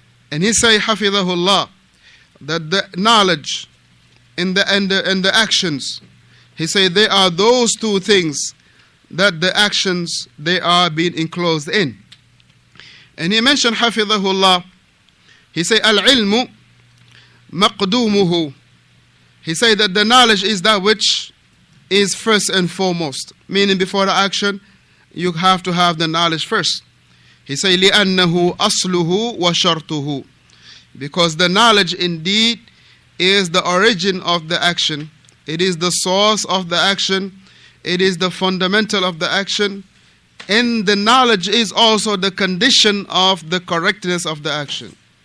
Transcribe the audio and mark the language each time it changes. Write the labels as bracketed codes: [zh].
[en] And he say, Hafidhahullah, that the knowledge and the actions, he say they are those two things that the actions, they are being enclosed in. And he mentioned, Hafidhahullah, he say, Al-ilmu maqdumuhu. He say that the knowledge is that which is first and foremost. Meaning before the action, you have to have the knowledge first. He say, [ar] لِأَنَّهُ أَصْلُهُ وَشَرْطُهُ. [en] Because the knowledge indeed is the origin of the action. It is the source of the action. It is the fundamental of the action. And the knowledge is also the condition of the correctness of the action.